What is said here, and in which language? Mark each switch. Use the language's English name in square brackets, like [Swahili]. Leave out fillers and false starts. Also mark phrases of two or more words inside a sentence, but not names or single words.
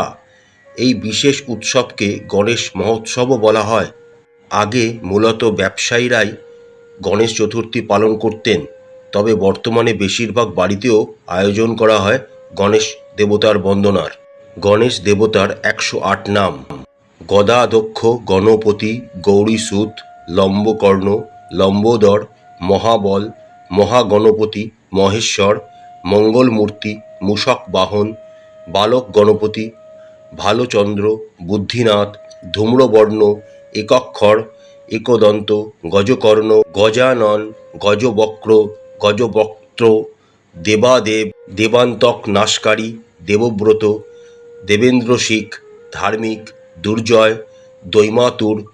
[Bangla] এই বিশেষ উৎসবকে গণেশ মহোৎসবও বলা হয়। আগে মূলত ব্যবসায়ীরাই গণেশ চতুর্থী পালন করতেন, তবে বর্তমানে বেশিরভাগ বাড়িতেও আয়োজন করা হয় গণেশ দেবতার বন্দনার। গণেশ দেবতার 108 নাম: গদাধ্যক্ষ গণপতি, গৌরীসুত, লম্বকর্ণ, লম্বোদর, মহাবল, মহাগণপতি, মহেশ্বর, মঙ্গলমূর্তি, মূষক বাহন, বালক গণপতি, ভালচন্দ্র, বুদ্ধিনাথ, ধূম্রবর্ণ, একক্ষর, একদন্ত, গজকর্ণ, গজানন, গজবক্র, গজবক্ত্র, দেবাদেব, দেবান্তক নাশকারী, দেবব্রত, দেবেন্দ্রশিখ, ধার্মিক, দুর্জয়, দৈমাতুর,